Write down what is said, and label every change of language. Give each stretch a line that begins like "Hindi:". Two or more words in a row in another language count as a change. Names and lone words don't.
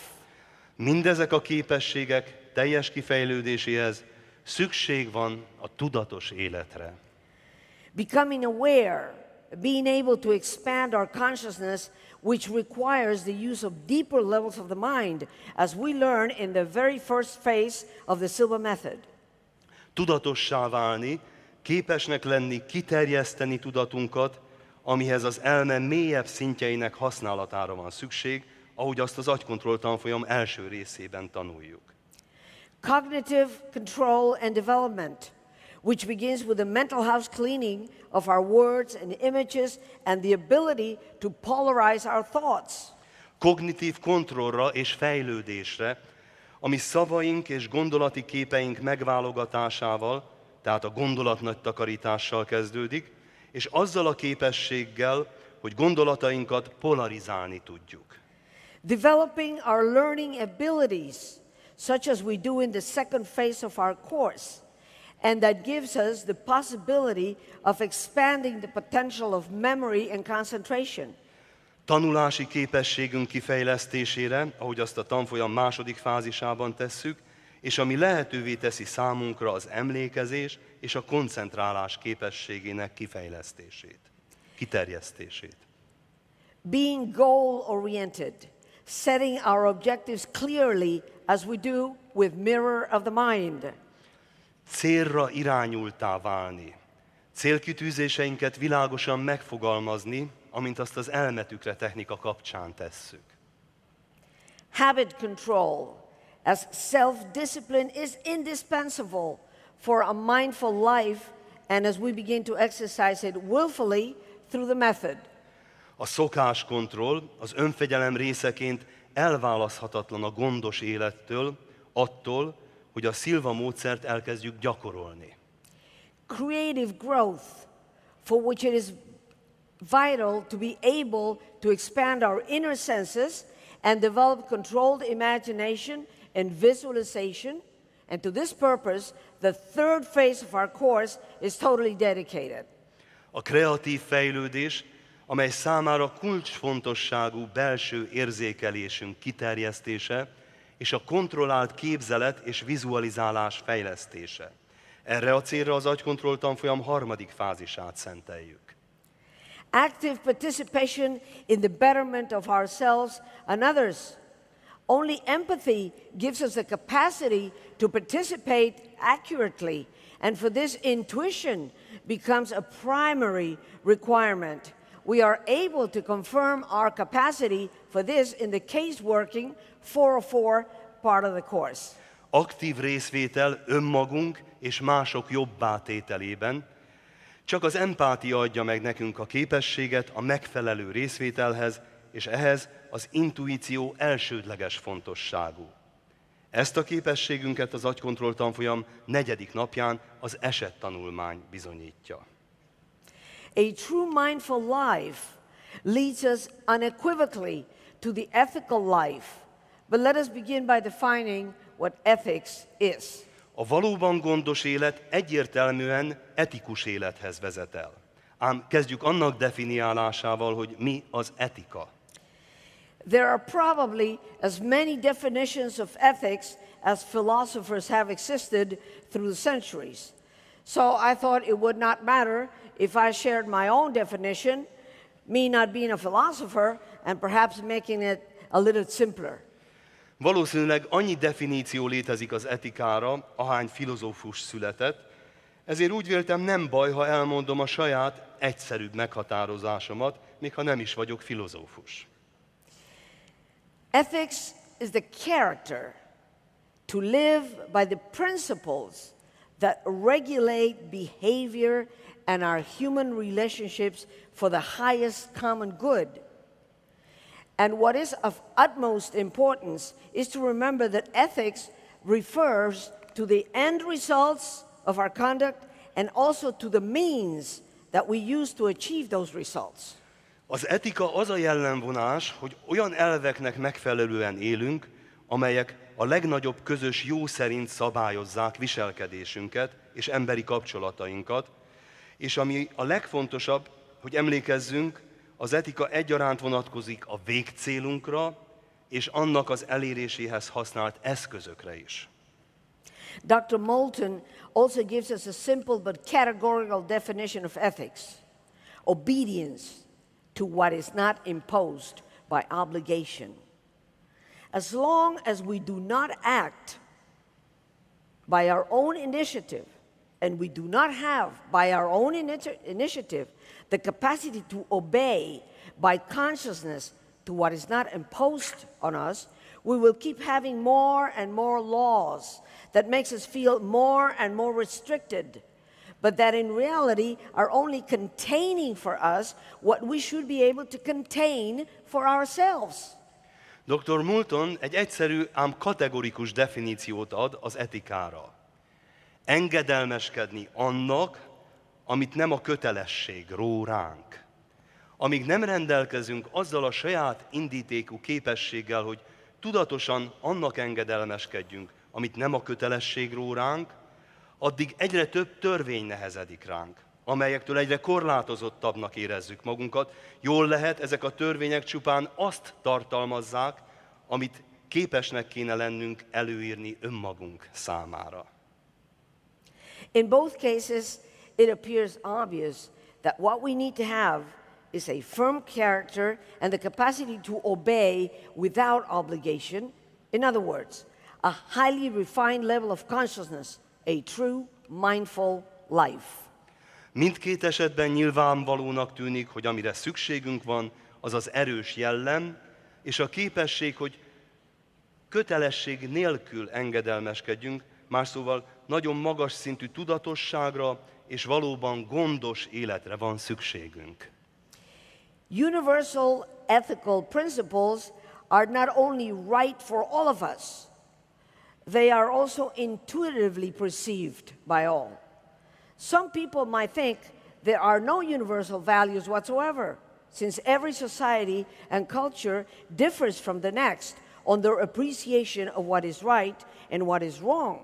Hungarian: Mindezek a képességek teljes kifejlődéséhez szükség van a tudatos életre.
English: Becoming aware, being able to expand our consciousness, which requires the use of deeper levels of the mind, as we learn in the very first phase of the Silva method.
Hungarian: Tudatossá válni, képesnek lenni, kiterjeszteni tudatunkat, amihez az elme mélyebb szintjeinek használatára van szükség, ahogy azt az agykontroll tanfolyam első részében tanuljuk.
English: Cognitive control and development, which begins with the mental house cleaning of our words and images and the ability to polarize our thoughts.
Hungarian: Kognitív kontrollra és fejlődésre, ami szavaink és gondolati képeink megválogatásával, tehát a gondolatnagy takarítással kezdődik, és azzal a képességgel, hogy gondolatainkat polarizálni tudjuk.
English: Developing our learning abilities, such as we do in the second phase of our course, and that gives us the possibility of expanding the potential of memory and concentration.
Hungarian: Tanulási képességünk kifejlesztésére, ahogy azt a tanfolyam második fázisában tesszük, és ami lehetővé teszi számunkra az emlékezés és a koncentrálás képességének kifejlesztését, kiterjesztését.
English: Being goal-oriented, setting our objectives clearly as we do with mirror of the mind.
Hungarian: Célra irányultá válni, célkitűzéseinket világosan megfogalmazni, amint azt az elmetükre technika kapcsán tesszük.
English: Habit control, as self-discipline is indispensable for a mindful life and as we begin to exercise it willfully through the method.
Hungarian: A szokáskontroll az önfegyelem részeként elválaszthatatlan a gondos élettől, attól, hogy a Silva módszert elkezdjük gyakorolni.
English: Creative growth, for which it is vital to be able to expand our inner senses and develop controlled imagination and visualization. And to this purpose, the third phase of our course is totally dedicated.
Hungarian: A kreatív fejlődés, amely számára kulcsfontosságú belső érzékelésünk kiterjesztése, és a kontrollált képzelet és vizualizálás fejlesztése. Erre a célra az agykontroll tanfolyam harmadik fázisát szenteljük.
English: Active participation in the betterment of ourselves and others. Only empathy gives us the capacity to participate accurately, and for this intuition becomes a primary requirement. We are able to confirm our capacity for this in the case working 404 part of the course.
Hungarian: Aktív részvétel önmagunk és mások jobbá tételében. Csak az empátia adja meg nekünk a képességet a megfelelő részvételhez, és ehhez az intuíció elsődleges fontosságú. Ezt a képességünket az agykontroll tanfolyam 4. napján az esettanulmány bizonyítja.
English: A true mindful life leads us unequivocally to the ethical life. But let us begin by defining what ethics is.
Hungarian: A valóban gondos élet egyértelműen etikus élethez vezet el. Ám kezdjük annak definiálásával, hogy mi az etika.
English: There are probably as many definitions of ethics as philosophers have existed through the centuries. So I thought it would not matter if I shared my own definition, me not being a philosopher, and perhaps making it a little simpler.
Hungarian: Valószínűleg annyi definíció létezik az etikára, ahány filozófus született, ezért úgy véltem, nem baj, ha elmondom a saját egyszerűbb meghatározásomat, még ha nem is vagyok filozófus.
English: Ethics is the character to live by the principles that regulate behavior and our human relationships for the highest common good. And what is of utmost importance is to remember that ethics refers to the end results of our conduct and also to the means that we use to achieve those results.
Hungarian: Az etika az a jellemvonás, hogy olyan elveknek megfelelően élünk, amelyek a legnagyobb közös jó szerint szabályozzák viselkedésünket és emberi kapcsolatainkat, és ami a legfontosabb, hogy emlékezzünk, az etika egyaránt vonatkozik a végcélunkra, és annak az eléréséhez használt eszközökre is.
English: Dr. Moulton also gives us a simple but categorical definition of ethics. Obedience to what is not imposed by obligation. As long as we do not act by our own initiative, and we do not have by our own initiative the capacity to obey by consciousness to what is not imposed on us, we will keep having more and more laws that makes us feel more and more restricted, but that in reality are only containing for us what we should be able to contain for ourselves.
Hungarian: Dr. Moulton egy egyszerű, ám kategorikus definíciót ad az etikára. Engedelmeskedni annak, amit nem a kötelesség ró ránk. Amíg nem rendelkezünk azzal a saját indítékú képességgel, hogy tudatosan annak engedelmeskedjünk, amit nem a kötelesség ró ránk, addig egyre több törvény nehezedik ránk, amelyektől egyre korlátozottabbnak érezzük magunkat. Jól lehet, ezek a törvények csupán azt tartalmazzák, amit képesnek kéne lennünk előírni önmagunk számára.
English: In both cases, it appears obvious that what we need to have is a firm character and the capacity to obey without obligation. In other words, a highly refined level of consciousness, a true mindful life.
Hungarian: Mindkét esetben nyilvánvalónak tűnik, hogy amire szükségünk van, az az erős jellem, és a képesség, hogy kötelesség nélkül engedelmeskedjünk, más szóval nagyon magas szintű tudatosságra és valóban gondos életre van szükségünk.
English: Universal ethical principles are not only right for all of us, they are also intuitively perceived by all. Some people might think there are no universal values whatsoever, since every society and culture differs from the next on their appreciation of what is right and what is wrong.